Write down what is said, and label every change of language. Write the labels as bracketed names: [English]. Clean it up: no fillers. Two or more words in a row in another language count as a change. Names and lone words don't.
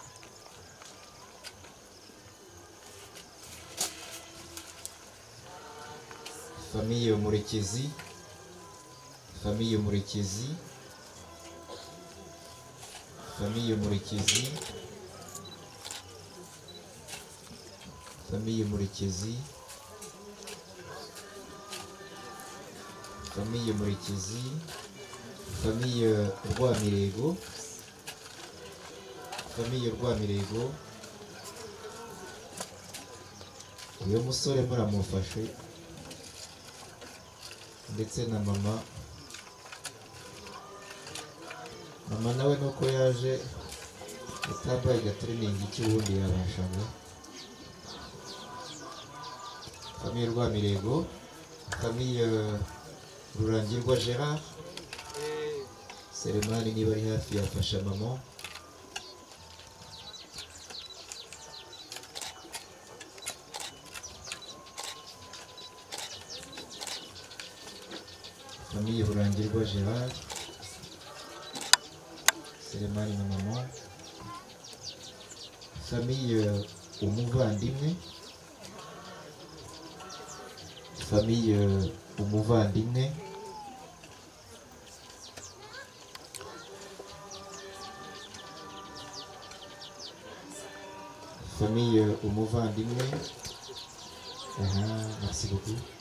[Kinyarwanda] famille Murekezi famille Murekezi famille Murekezi famille Murekezi famille Murekezi famille Rwamirego famille Rwamirego uyu musore muramufashe ndetse na mama nawe nuko yaje utambaye gatrening cy'ubundi yabashaga famille Rwamirego famille Rurangirwa Gerard Selemani niba ari hafi yafasha mama famille Rurangirwa Gerard Selemani na mama famille Umuvandimwe famille Umuvandimwe famille Umuvandimwe [French] merci beaucoup